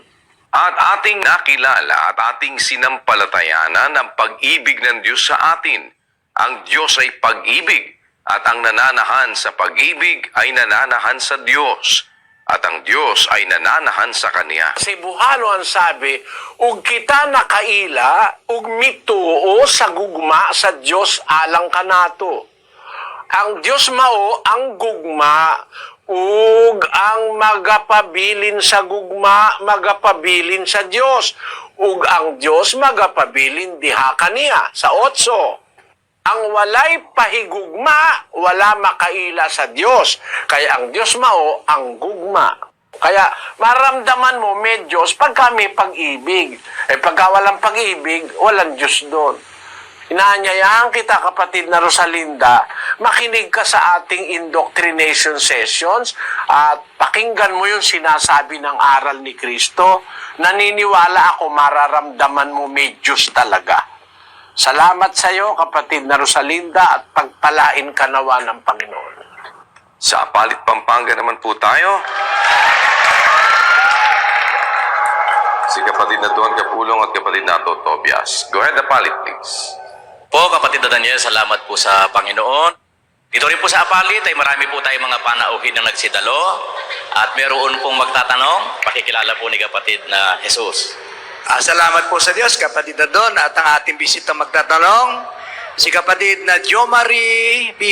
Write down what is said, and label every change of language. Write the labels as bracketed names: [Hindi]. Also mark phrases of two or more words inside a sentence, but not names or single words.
[Filipino] At ating nakilala at ating sinampalatayanan ang pag-ibig ng Diyos sa atin. Ang Diyos ay pag-ibig, at ang nananahan sa pag-ibig ay nananahan sa Diyos, at ang Diyos ay nananahan sa Kanya. Si Buhano ang sabi, [Cebuano] ug kita nakaila, ug mituo sa gugma sa Diyos alang kanato. Ang Diyos mao ang gugma, ug ang magapabilin sa gugma, magapabilin sa Diyos. Ug ang Diyos magapabilin diha kaniya. Sa 8. Ang walay pahigugma, wala makaila sa Diyos. Kaya ang Diyos mao ang gugma. [Filipino] Kaya maramdaman mo may Diyos pagka may pag-ibig. Pagka walang pag-ibig, walang Diyos doon. Inaanyayahan kita, kapatid na Rosalinda, makinig ka sa ating [English] indoctrination sessions [Filipino] at pakinggan mo yung sinasabi ng aral ni Kristo. Naniniwala ako mararamdaman mo may Diyos talaga. Salamat sa iyo, kapatid na Rosalinda, at pagpalain ka nawa ng Panginoon. Sa Apalit, Pampanga naman po tayo. Si kapatid na Duan Kapulong at kapatid na Ato Tobias. [English] Go ahead, Apalit, please. [Filipino] Po, kapatid na Daniel, salamat po sa Panginoon. Dito rin po sa Apalit ay marami po tayong mga panauhin na nagsidalo, at meron pong magtatanong, pakikilala po ni kapatid na Jesus. Salamat po sa Diyos, kapatid na Don, at ang ating bisita magtatanong, si kapatid na Jo Marie B.